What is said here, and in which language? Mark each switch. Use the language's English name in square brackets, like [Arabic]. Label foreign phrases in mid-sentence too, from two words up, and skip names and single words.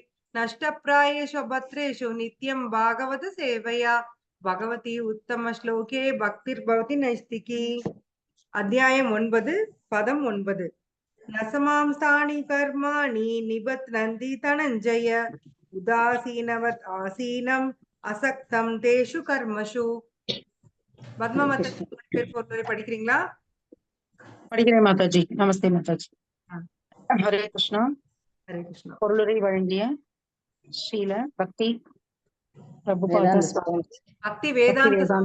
[Sanskrit] नष्टप्रायेषु भद्रेषु नित्यं भागवत सेवया भगवती उत्तम श्लोके भक्तिर्भवति नैष्टिकी। अध्यायम् 9 पदम् 9 नसमांसानि कर्माणि निबध्नन्ति धनञ्जय उदासीनवत् आसीनम् असक्तं तेषु कर्मसु। [Tamil] பத்மா மாதாஜி படிக்கிறீங்களா? படிக்கிறேன் மாதாஜி. நமஸ்தே மாதாஜி. ஹரே கிருஷ்ணா. ஹரே கிருஷ்ணா. பொருளுரை வழங்கிய ஸ்ரீல பக்தி பிரபுபாத பக்தி வேதாந்த